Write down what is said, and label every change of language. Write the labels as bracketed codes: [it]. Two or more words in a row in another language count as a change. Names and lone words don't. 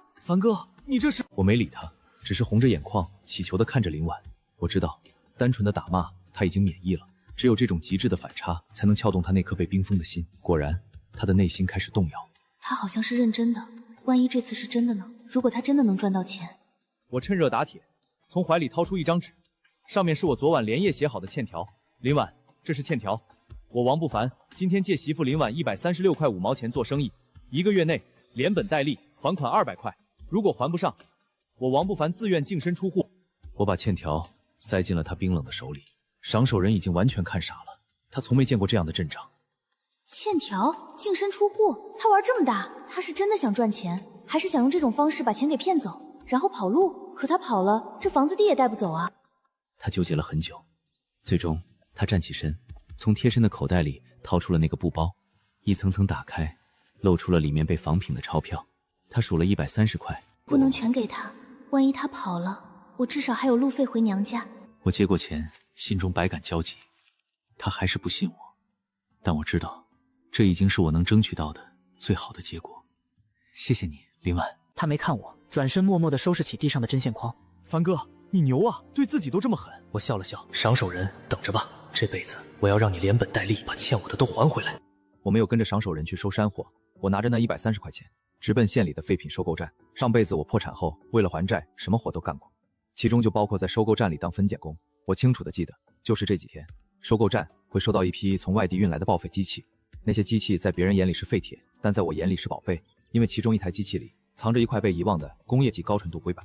[zh] 凡哥，你這是…… 我沒理他，只是紅着眼眶，乞求地看着林婉。我知道，單純的打罵他已經免疫了，只有這種極致的反差，才能撬動他那顆被冰封的心。果然，他的內心開始動搖。他好像是認真的，萬一這次是真的呢？如果他真的能賺到錢…… 我趁熱打鐵，從懷裡掏出一張紙，上面是我昨晚連夜寫好的欠條。林婉，這是欠條。我王不凡今天借媳婦林婉136塊5毛錢做生意，1個月內連本帶利還款200塊，如果還不上，我王不凡自願淨身出戶。我把欠條塞進了他冰冷的手裡。賞手人已經完全看傻了，他從沒見過這樣的陣仗。欠條淨身出戶，他玩這麼大，他是真的想賺錢，還是想用這種方式把錢給騙走，然後跑路？可他跑了，這房子地也帶不走啊！他糾結了很久，最終他站起身，從貼身的口袋裡掏出了那個布包，一層層打開，露出了裡面被仿品的鈔票。他數了130塊，不能全給他，萬一他跑了，我至少還有路費回娘家。我接過錢，心中百感交集。他還是不信我，但我知道，這已經是我能爭取到的最好的結果。謝謝你，林婉。他沒看我，轉身默默地收拾起地上的針線筐。凡哥，你牛啊，對自己都這麼狠。我笑了笑，賞手人，等着吧，這輩子我要讓你連本帶利把欠我的都還回來。我沒有跟着賞手人去收山貨，我拿着那130塊錢，直奔縣裡的廢品收購站。上輩子我破產後，為了還債，什麼活都幹過，其中就包括在收購站裡當分揀工。我清楚地記得，就是這幾天，收購站會收到一批從外地運來的報廢機器，那些機器在別人眼裡是廢鐵，但在我眼裡是寶貝，因為其中一台機器裡藏着一塊被遺忘的工業級高純度硅板。